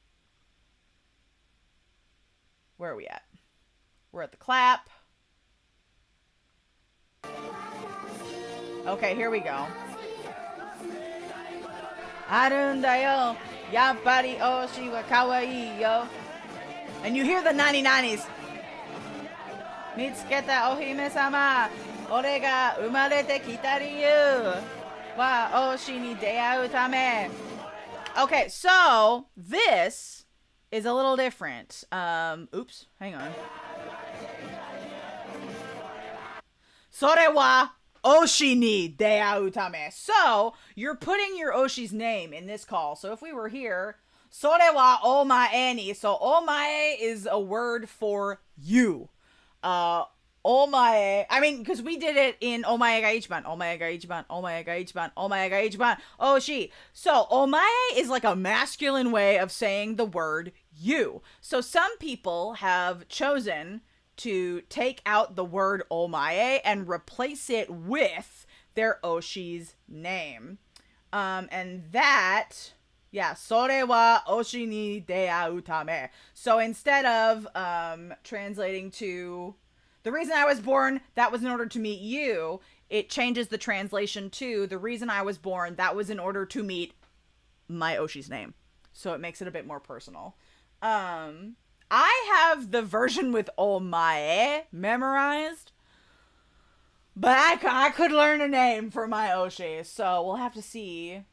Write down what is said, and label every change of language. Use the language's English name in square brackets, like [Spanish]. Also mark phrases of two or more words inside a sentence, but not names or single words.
[English] Where are we at? We're at the clap. Okay, here we go. [Japanese] アルンだよ、やっぱり推しは可愛いよ. [English] And you hear the 90s. [Japanese] 見つけたお姫様. 俺が生まれてきた理由は推しに出会うため. [English] Okay, so this is a little different. Oops, hang on. [Japanese] それは推しに出会うため. [English] So, you're putting your oshi's name in this call. So if we were here, [Japanese] それはお前に. [English] So omae is a word for you. [Japanese] Omae, [English] I mean, because we did it in [Japanese] お前が一番、お前が一番、お前が一番、お前が一番、推し. [English] So, omae is like a masculine way of saying the word you. So, some people have chosen to take out the word omae and replace it with their oshi's name. And that, yeah, [Japanese] それは推しに出会うため. [English] So, instead of translating to the reason I was born, that was in order to meet you, it changes the translation to the reason I was born, that was in order to meet my oshi's name. So it makes it a bit more personal. I have the version with omae memorized, but I could learn a name for my oshi, so we'll have to see.